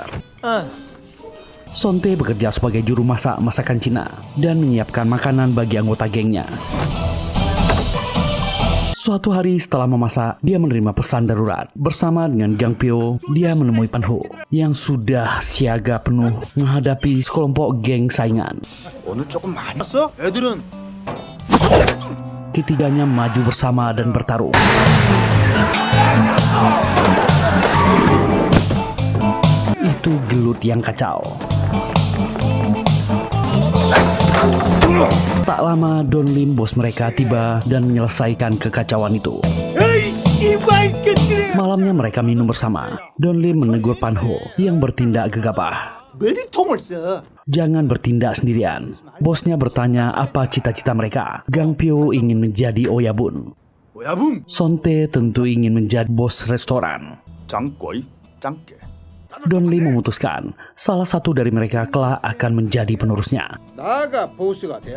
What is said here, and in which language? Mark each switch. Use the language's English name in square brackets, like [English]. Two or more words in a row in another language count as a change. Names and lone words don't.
[Indonesian] Sontae bekerja sebagai juru masak masakan Cina dan menyiapkan makanan bagi anggota gengnya. Suatu hari setelah memasak, dia menerima pesan darurat. Bersama dengan Kang-pyo, dia menemui Pan-ho yang sudah siaga penuh menghadapi sekelompok geng saingan. [Korean] 오늘 조금 많이 왔어? 애들은 [Indonesian] Ketiganya maju bersama dan bertarung. Itu gelut yang kacau. Tak lama Don Lim, bos mereka, tiba dan menyelesaikan kekacauan itu. Malamnya mereka minum bersama. Don Lim menegur Pan-ho yang bertindak gegabah. Jangan bertindak sendirian. Bosnya bertanya apa cita-cita mereka. Kang-pyo ingin menjadi oyabun. [Korean] 오야붕 [Indonesian] Sontae tentu ingin menjadi bos restoran. [Korean] 짱꼬이 짱깨. [Indonesian] Don Lim memutuskan salah satu dari mereka kelak akan menjadi penerusnya. [Korean] 나가 보스가 돼.